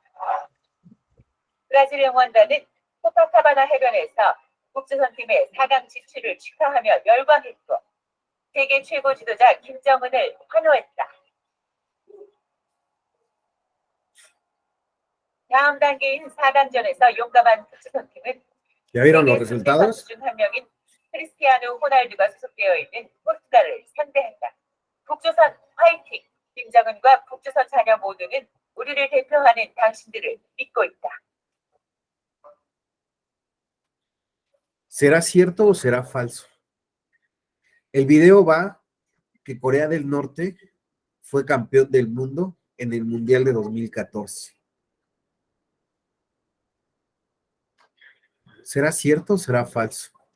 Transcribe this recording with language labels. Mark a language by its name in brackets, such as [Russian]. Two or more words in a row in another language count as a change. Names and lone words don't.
[Korean] 브라질 응원단은 코파카바나 해변에서 북조선 팀의 4강 진출을 축하하며 열광했고 세계 최고 지도자 김정은을 환호했다. 다음 단계인 4강전에서 용감한 북주선팀은 [Spanish] ¿Ya vieron los [Korean] 세계 선수 [Spanish] resultados? [Korean] 중 한 명인 크리스티아누 호날두가 소속되어 있는 포르투갈을 상대한다. 북조선 화이팅! 김정은과 북조선 자녀 모두는 우리를 대표하는 당신들을 믿고 있다. [Spanish] ¿Será cierto o será falso? El video va que Corea del Norte fue campeón del mundo en el Mundial de 2014. ¿Será cierto o será falso?